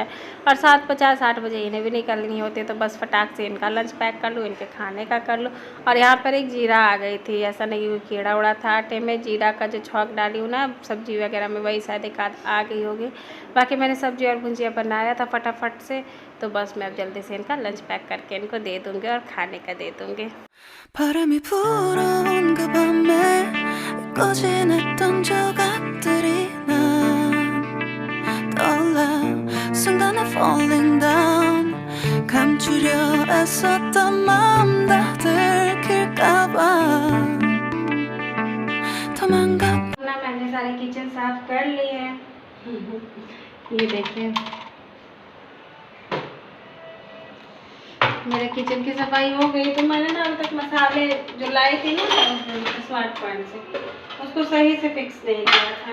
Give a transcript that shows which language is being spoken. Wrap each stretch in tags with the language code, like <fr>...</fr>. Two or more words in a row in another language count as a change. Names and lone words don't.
<hi>और 7:50 8 बजे इन्हें भी निकलनी होती है। तो बस फटाक से इनका</hi> <en>lunch pack</en> <hi>कर लूँ, इनके खाने का कर लूँ। और यहाँ पर एक जीरा आ गई थी, ऐसा नहीं कि कीड़ा उड़ा था आटे में। जीरा का जो छौंक डाली हूँ ना सब्जी वगैरह में, वही शायद एक आध आ गई होगी। बाकी मैंने सब्जी और भुजिया बनाया था फटाफट से। तो बस मैं अब जल्दी से इनका</hi> <en>lunch pack</en> <hi>करके इनको दे दूँगी और खाने का दे दूँगी।</hi> <ko>바람이 불어온 그 밤에 꺼진 했던 조각들이 난 떠올라 순간에</ko> <en>falling down</en> <ko>감추려 애썼던 마음 다 들킬까봐</ko> <hi>मैंने सारे किचन साफ कर लिए हैं। ये देखिए मेरे किचन की सफाई हो गई। तो मैंने ना अभी तक मसाले जो लाई थी ना स्मार्ट पॉइंट से, उसको सही से फिक्स नहीं किया था।</hi>